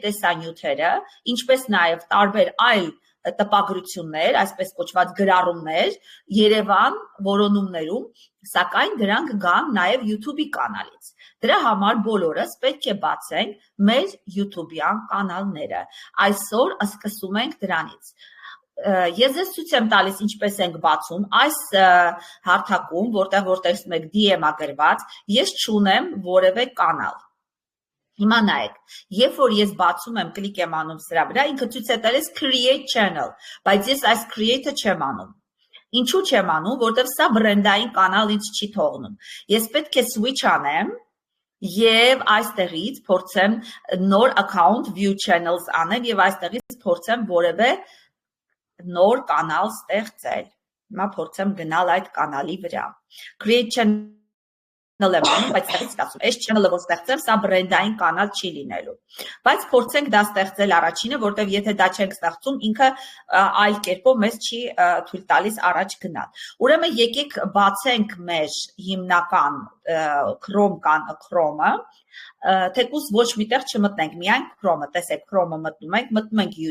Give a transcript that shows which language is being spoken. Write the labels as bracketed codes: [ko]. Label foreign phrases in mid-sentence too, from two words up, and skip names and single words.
[hy] տեսանյութերը, ինչպես նաեւ տարբեր այլ տպագրություններ, այսպես կոչված գրառումներ, Երևան որոնումներում, սակայն դրանք գան նաև YouTube-ի կանալից։ Դրա համար բոլորս պետք է բացենք մեր YouTube-յան կանալները։ Այսօր սկսում ենք դրանից։ Ես ձեզ ցույց եմ տալիս ինչպես ենք բացում այս հարթակում, որտեղ տեսնում եք DM-ա գրված, ես չունեմ որևէ կանալ։ Հիմա նայեք, երբ որ ես բացում եմ, կլիկ եմ անում սրա վրա, ինքը ցույց է տալիս [en] create channel, [hy] բայց ես այս create-ը չեմ անում։ Ինչու չեմ անում, որտեղ սա բրենդային կանալ ինձ չի թողնում։ Ես պետք է switch անեմ եւ այստեղից փորձեմ նոր [en] account view channels [hy] անեմ եւ այստեղից փորձեմ որևէ նոր կանալ ստեղծել։ Հիմա փորձեմ գնալ այդ կանալի վրա։ [en] Create channel [hy] եմ անում, բայց ստեղից ասում, այս channel-ը որ ստեղծեմ, սա բրենդային կանալ չի լինելու։ Բայց փորձենք դա ստեղծել առաջինը, որտեղ եթե դա չենք ստեղծում, ինքը այլ կերպով մեզ չի թույլ տալիս առաջ գնալ։ Ուրեմն եկեք բացենք մեր հիմնական Chrome-ը, թեկուզ ոչ միտեղ չմտնենք, միայն Chrome-ը, տեսեք, Chrome-ը մտնում ենք